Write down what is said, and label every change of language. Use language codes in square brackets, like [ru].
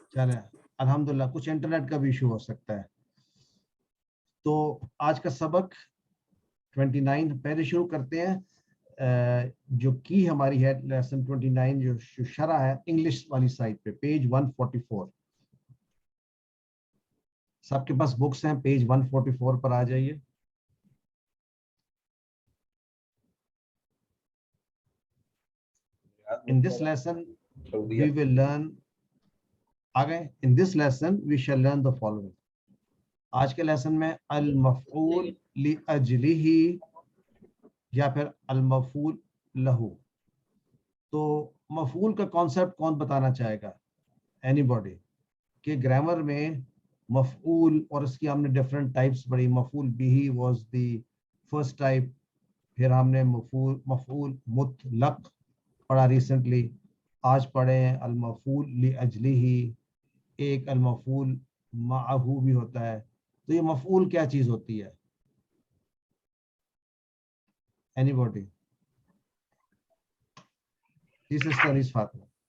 [ur] چلیں الحمدللہ، کچھ انٹرنیٹ کا بھی ایشو ہو سکتا ہے۔ تو آج کا سبق 29 پہلے شروع کرتے ہیں۔ جو کی ہماری ہے لیسن 29 جو شرح ہے انگلش والی سائٹ پہ، پیج 144۔ سب کے پاس بکس ہیں، پیج 144 پر آ جائیے۔ [en] In this lesson, we will learn. In this lesson, we shall learn the following. [ur] آج کے لیسن میں المفعول لأجلہ یا پھر المفعول لہو۔ تو مفعول کا کانسیپٹ کون بتانا چاہے گا؟ Any body? کہ گرامر میں مفعول اور اس کی ہم نے ڈفرینٹ ٹائپس پڑھی۔ مفعول بہ [en] was the first type, [ur] پھر ہم نے مفعول مطلق پڑھا ریسنٹلی، آج پڑھے ہیں المفعول لأجلہ، ایک المفعول معہ بھی ہوتا ہے۔ تو یہ مفعول کیا چیز ہوتی ہے؟ Any body? جی سسٹر انیس فاطمہ۔